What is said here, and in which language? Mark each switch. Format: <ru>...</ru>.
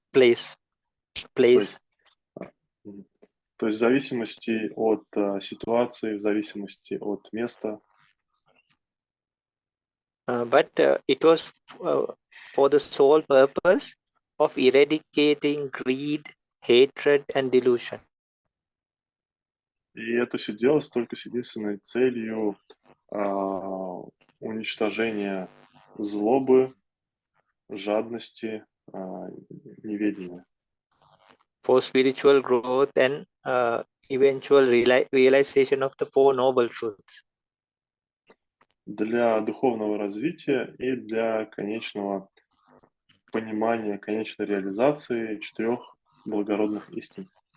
<en>Place.</en> <ru>То есть в зависимости от ситуации, в зависимости от места.</ru> <en>But it was for the sole purpose of eradicating greed, hatred, and delusion.</en> <ru>И это все делалось только с единственной целью уничтожения злобы, жадности, неведения.</ru> <en>For spiritual growth and eventual realization of the Four Noble Truths.</en> <ru>Для духовного развития и для конечного понимания, конечной реализации 4 благородных истин.</ru>